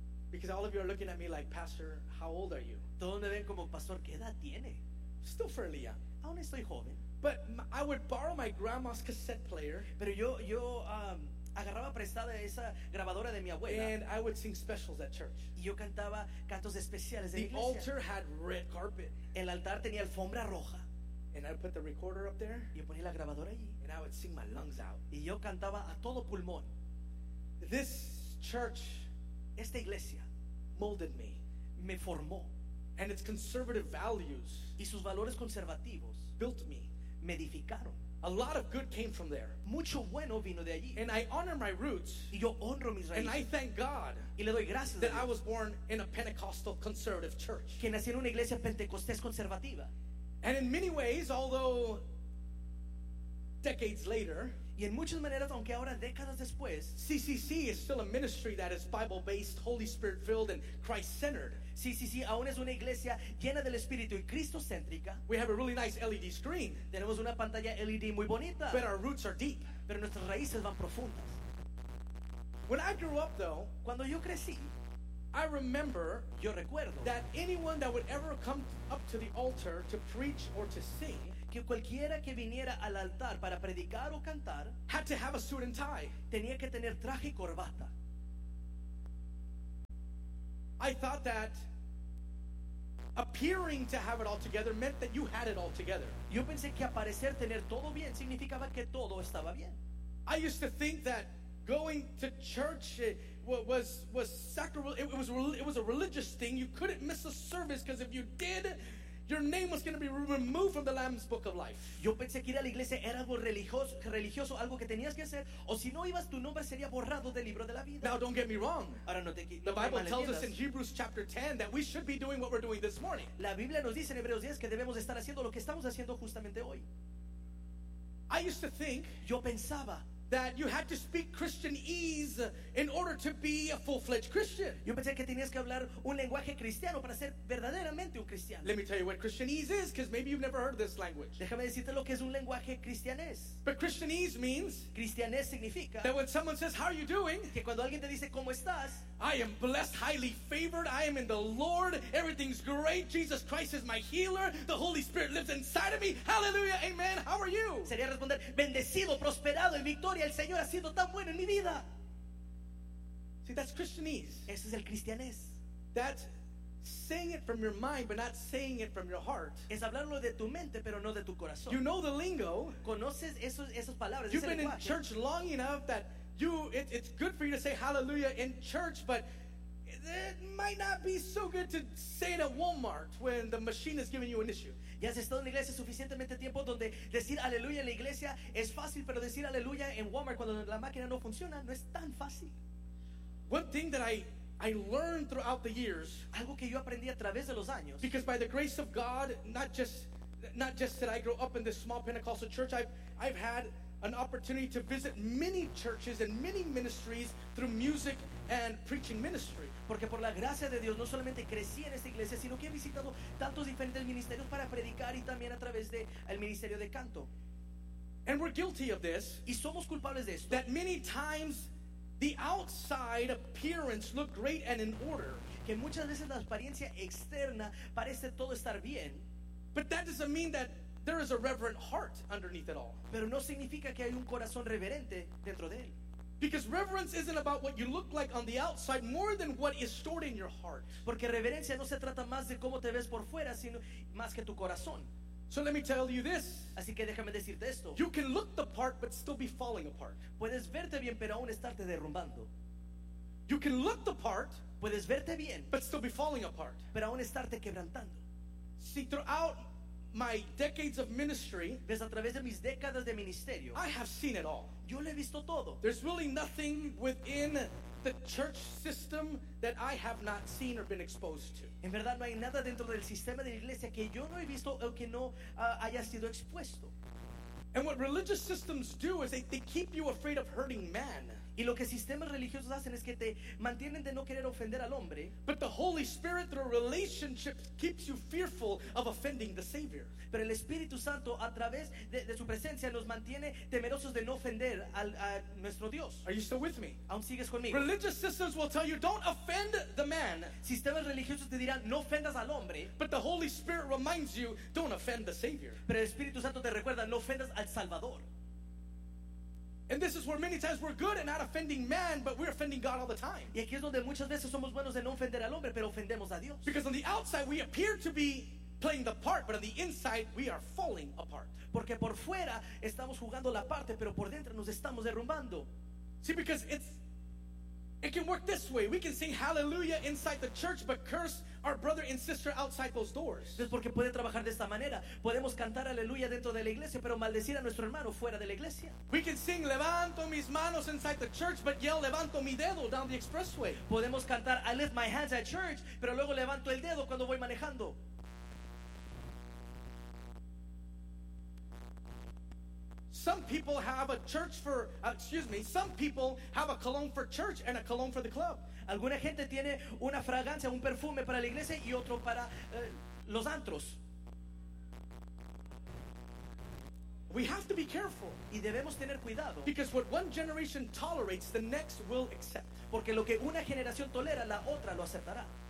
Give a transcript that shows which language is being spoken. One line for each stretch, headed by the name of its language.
English: Because all of you are looking at me like, Pastor, how old are you?
Spanish: Todos me ven como, Pastor, ¿qué edad tiene?
English: Still fairly young.
Spanish: Aún estoy joven.
English: But I would borrow my grandma's cassette player.
Spanish: Pero yo agarraba prestada esa grabadora de mi abuela.
English: And I would sing specials at church.
Spanish: Y yo cantaba cantos especiales en la iglesia.
English: The altar had red carpet.
Spanish: El altar tenía alfombra roja.
English: And I'd put the recorder up there.
Spanish: Y yo ponía la grabadora allí.
English: And I would sing my lungs out.
Spanish: Y yo cantaba a todo pulmón.
English: This church,
Spanish: esta iglesia,
English: molded me.
Spanish: Me formó.
English: And its conservative values,
Spanish: y sus valores conservativos,
English: built me.
Spanish: Me edificaron.
English: A lot of good came from there.
Spanish: Mucho bueno vino de allí.
English: And I honor my roots.
Spanish: Y yo honro mis raíces.
English: And I thank God
Spanish: y le doy gracias
English: that
Spanish: a Dios.
English: I was born in a Pentecostal conservative church.
Spanish: Que nací en una iglesia pentecostés conservativa.
English: And in many ways, although decades later,
Spanish: y en muchas maneras, aunque ahora décadas después,
English: CCC is still a ministry that is Bible-based, Holy Spirit-filled, and Christ-centered.
Spanish: CCC aún es una iglesia llena del Espíritu y Cristo-céntrica.
English: We have a really nice LED screen.
Spanish: Tenemos una pantalla LED muy bonita.
English: But our roots are deep.
Spanish: Pero nuestras raíces van profundas.
English: When I grew up, though,
Spanish: cuando yo crecí,
English: I remember
Spanish: yo recuerdo
English: that anyone that would ever come up to the altar to preach or to sing
Spanish: que cualquiera que viniera al altar para predicar o cantar
English: had to have a suit and tie.
Spanish: Tenía que tener traje y corbata.
English: I thought that appearing to have it all together meant that you had it all together.
Spanish: Yo pensé que aparecer tener todo bien significaba que todo estaba bien.
English: I used to think that going to church was sacral. It was a religious thing. You couldn't miss a service because if you did, your name was going to be removed from the Lamb's Book of Life.
Spanish: Yo pensé que ir a la iglesia era algo religioso, algo que tenías que hacer, o si no ibas, tu nombre sería borrado del libro de la vida.
English: Now, don't get me wrong.
Spanish: Ahora, no te,
English: the
Spanish: no
English: Bible
Spanish: me
English: tells us in Hebrews chapter 10 that we should be doing what we're doing this morning.
Spanish: La Biblia nos dice en Hebreos 10 que debemos estar haciendo lo que estamos haciendo justamente hoy.
English: I used to think.
Spanish: Yo pensaba
English: that you had to speak Christianese in order to be a full-fledged Christian.
Spanish: Yo pensé que tenías que hablar un lenguaje cristiano para ser verdaderamente un cristiano.
English: Let me tell you what Christianese is, because maybe you've never heard this language.
Spanish: Déjame decirte lo que es un lenguaje cristianés.
English: But Christianese means
Spanish: cristianés significa
English: that when someone says, "How are you doing?"
Spanish: que cuando alguien te dice, "¿Cómo estás?"
English: I am blessed, highly favored. I am in the Lord. Everything's great. Jesus Christ is my healer. The Holy Spirit lives inside of me. Hallelujah. Amen. How are you?
Spanish: Sería responder, bendecido, prosperado, en victoria. El Señor ha sido tan bueno en mi vida.
English: See, that's Christianese.
Spanish: Eso es el cristianés.
English: That's saying it from your mind, but not saying it from your heart.
Spanish: Es hablarlo de tu mente, pero no de tu corazón.
English: You know the lingo.
Spanish: Conoces esas palabras.
English: You've been
Spanish: lenguaje.
English: In church long enough that it's good for you to say hallelujah in church, but it might not be so good to say it at Walmart when the machine is giving you an issue.
Spanish: Ya has estado en la iglesia suficientemente tiempo donde decir aleluya en la iglesia es fácil, pero decir aleluya en Walmart cuando la máquina no funciona no es tan fácil.
English: One thing that I learned throughout the years,
Spanish: algo que yo aprendí a través de los años,
English: because by the grace of God, not just did I grow up in this small Pentecostal church, I've had an opportunity to visit many churches and many ministries through music and preaching ministry.
Spanish: Porque por la gracia de Dios no solamente crecí en esta iglesia, sino que he visitado tantos diferentes ministerios para predicar y también a través de el ministerio de canto.
English: And we're guilty of this.
Spanish: Y somos culpables de esto.
English: That many times the outside appearance looked great and in order.
Spanish: Que muchas veces la apariencia externa parece todo estar bien.
English: But that doesn't mean that there is a reverent heart underneath it all.
Spanish: Pero no significa que hay un corazón reverente dentro de él.
English: Because reverence isn't about what you look like on the outside, more than what is stored in your heart.
Spanish: Porque reverencia no se trata más de cómo te ves por fuera, sino más que tu corazón.
English: So let me tell you this.
Spanish: Así que déjame decirte esto.
English: You can look the part, but still be falling apart.
Spanish: Puedes verte bien, pero aún estarte derrumbando.
English: You can look the part,
Spanish: puedes verte bien,
English: but still be falling apart.
Spanish: Pero aún estarte quebrantando.
English: See, throughout my decades of ministry,
Spanish: ves, a través de mis décadas de ministerio,
English: I have seen it all.
Spanish: Yo le he visto todo.
English: There's really nothing within the church system that I have not seen or been exposed to.
Spanish: En verdad no hay nada dentro del sistema de la iglesia que yo no he visto o que no haya sido expuesto.
English: And what religious systems do is they keep you afraid of hurting man.
Spanish: Y lo que sistemas religiosos hacen es que te mantienen de no querer ofender al hombre.
English: But the Holy Spirit through relationship keeps you fearful of offending the Savior.
Spanish: Pero el Espíritu Santo a través de su presencia nos mantiene temerosos de no ofender a nuestro Dios.
English: Are you still with me?
Spanish: ¿Aún sigues conmigo?
English: Religious systems will tell you don't offend the man.
Spanish: Sistemas religiosos te dirán no ofendas al hombre.
English: But the Holy Spirit reminds you don't offend the Savior.
Spanish: Pero el Espíritu Santo te recuerda no ofendas al Salvador.
English: And this is where many times we're good at not offending man, but we're offending God all the time.
Spanish: Y aquí es donde muchas veces somos buenos de no ofender al hombre, pero ofendemos a Dios.
English: Because on the outside we appear to be playing the part, but on the inside we are falling apart.
Spanish: Porque por fuera estamos jugando la parte, pero por dentro nos estamos derrumbando.
English: See, because it's It can work this way. We can sing hallelujah inside the church, but curse our brother and sister outside those doors.
Spanish: Es porque puede trabajar de esta manera. Podemos cantar aleluya dentro de la iglesia, pero maldecir a nuestro hermano fuera de la iglesia.
English: We can sing
Spanish: levanto mis manos
English: inside the church, but yell
Spanish: levanto mi dedo
English: down the expressway.
Spanish: Podemos cantar
English: I lift my hands
Spanish: at church, pero luego levanto el dedo cuando voy manejando.
English: Some people have a church for, some people have a cologne for church and a cologne for the club.
Spanish: Alguna gente tiene una fragancia, un perfume para la iglesia y otro para los antros.
English: We have to be careful.
Spanish: Y debemos tener cuidado.
English: Because what one generation tolerates, the next will accept.
Spanish: Porque lo que una generación tolera, la otra lo aceptará.